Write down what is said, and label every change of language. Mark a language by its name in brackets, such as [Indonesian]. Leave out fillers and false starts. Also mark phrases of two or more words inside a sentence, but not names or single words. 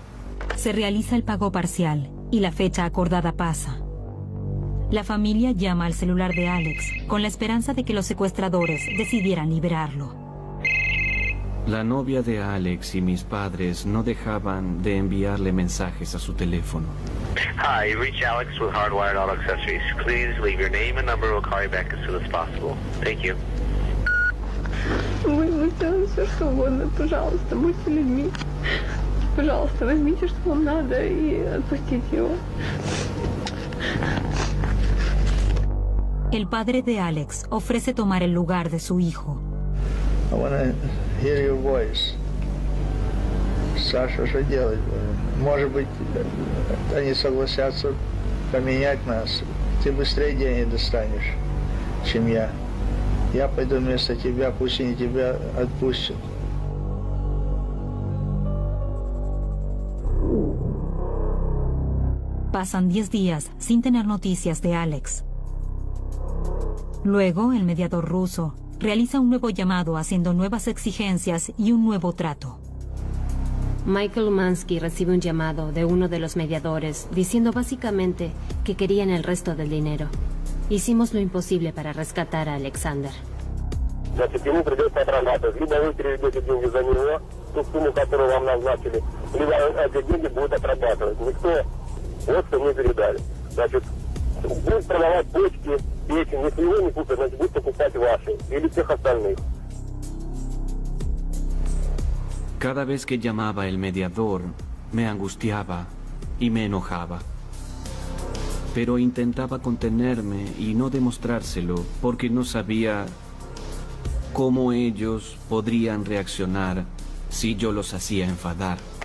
[Spanish] Se realiza el pago parcial y la fecha acordada pasa. La familia llama al celular de Alex con la esperanza de que los secuestradores decidieran liberarlo. La novia de Alex y mis padres no dejaban de enviarle mensajes a su teléfono. [English] Hi, you reached Alex with Hardwired Auto Accessories. Please leave your name and number. We'll call you back as soon as possible. Thank you. [Russian] Мы сделаем все, что угодно. Пожалуйста, будьте людьми. Пожалуйста, возьмите, что вам надо, и отпустите его. [Spanish] El padre de Alex ofrece tomar el lugar de su hijo. [English] I want to hear your voice. [Russian] Саша, что делать? Может быть, они согласятся поменять нас. Ты быстрее денег достанешь, чем я. Я пойду вместо тебя, пусть они тебя отпустят. [Spanish] Pasan 10 días sin tener noticias de Alex. Luego, el mediador ruso realiza un nuevo llamado haciendo nuevas exigencias y un nuevo trato. Michael Umansky recibe un llamado de uno de los mediadores diciendo básicamente que querían el resto del dinero. Hicimos lo imposible para rescatar a Alexander. [Russian] Значит, ему придется отрабатывать. Либо вы переведете деньги за него, ту сумму, которую вам назначили, либо эти деньги будут отрабатывать. Никто вот что не передали. Значит, будут продавать почки, печень. Если его не купят, значит, будут покупать ваши или всех остальных. [Spanish] Cada vez que llamaba el mediador, me angustiaba y me enojaba. Pero intentaba contenerme y no demostrárselo porque no sabía ¿Cómo ellos podrían reaccionar si yo los hacía enfadar?